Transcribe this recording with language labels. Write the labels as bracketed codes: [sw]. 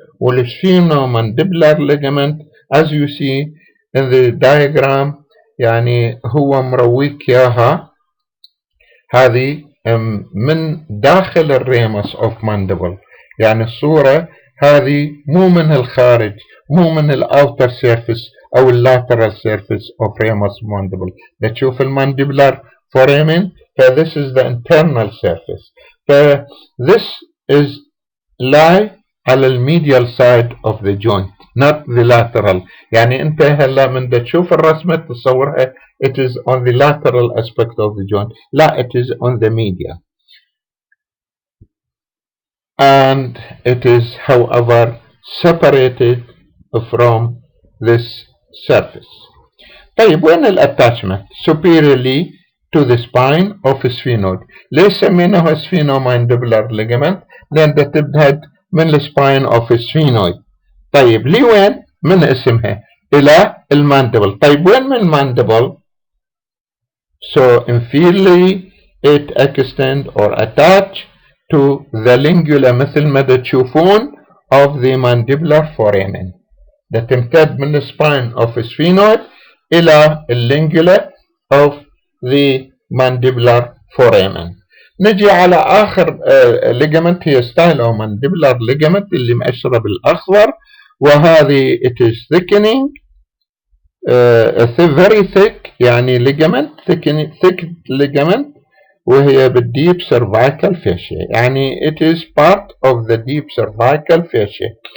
[ar] والسفينومانديبولار ligament [en] as you see in the diagram [ar] يعني هو مرويك ياها، هذه من داخل الريمس of mandible. يعني الصورة هذه مو من الخارج، مو من الاوتر سيرفيس او اللاترال سيرفيس [en] of ramus mandible. [ar] بتشوف المانديبولار [en] foramen this is the internal surface. this is lie [ar] على الميديال [en] side of the joint not the lateral. [ar] يعني انت هلا من تشوف الرسمة تصورها [en] it is on the lateral aspect of the joint. لا it is on the medial. And it is however separated from this surface. [ar] طيب وين الاتاتشمنت؟ [en] superiorly to the spine of sphenoid. [ar] ليش سميناها sphenomandibular ligament؟ لأن تبدأ من السباين of sphenoid. طيب لوين؟ من اسمها إلى الماندبل. طيب وين من الماندبل؟ [en] So inferiorly it extend or attach to the lingula [ar] مثل ما تشوفون [en] of the mandibular foramen. [ar] ده تمتد من السباين of sphenoid إلى اللينجولا [en] of the mandibular foramen. [ar] نجي على آخر [en] ligament هي stylomandibular ligament [ar] اللي مأشرة بالأخضر، وهذه [en] it is thickening very thick يعني ligament thick ligament، وهي بالdeep cervical fascia، يعني it is part of the deep cervical fascia.